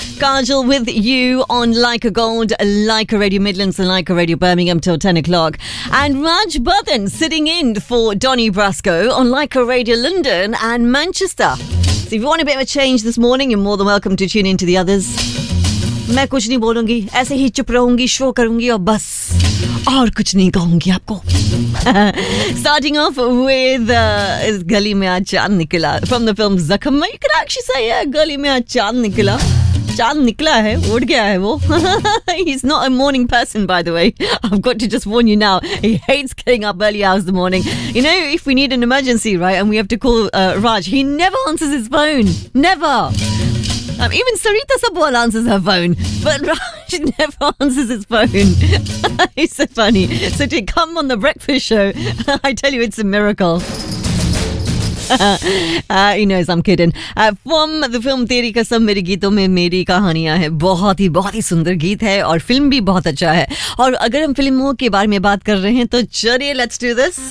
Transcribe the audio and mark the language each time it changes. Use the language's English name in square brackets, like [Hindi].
[English] Kajal with you on Like a Gold, Like a Radio Midlands and Like a Radio Birmingham till 10 o'clock. And Raj Bhavan sitting in for Donny Brasco on Like a Radio London and Manchester. So if you want a bit of a change this morning, you're more than welcome to tune in to the others. [Hindi] मैं कुछ नहीं बोलूंगी, ऐसे ही चुप रहूंगी, show करूंगी और बस, और कुछ नहीं कहूंगी आपको. [English] Starting off with इस गली में आज चांद निकला, from the film Zakhm. You could actually say, yeah, गली में आज चांद निकला. [Hindi] चांद निकला है, उड़ गया है वो. [English] He's not a morning person, by the way. I've got to just warn you now. He hates getting up early hours in the morning. You know, if we need an emergency, right, and we have to call Raj, he never answers his phone. Never. Even Sarita Sabwal answers her phone, but Raj never answers his phone. It's so funny. So to come on the breakfast show, I tell you, it's a miracle. He knows I'm kidding. From the film [Hindi] तेरी कसम मेरी गीतों में मेरी कहानियां है, बहुत ही सुंदर गीत है और फिल्म भी बहुत अच्छा है. और अगर हम फिल्मों के बारे में बात कर रहे हैं तो चलिए, [English] let's do this.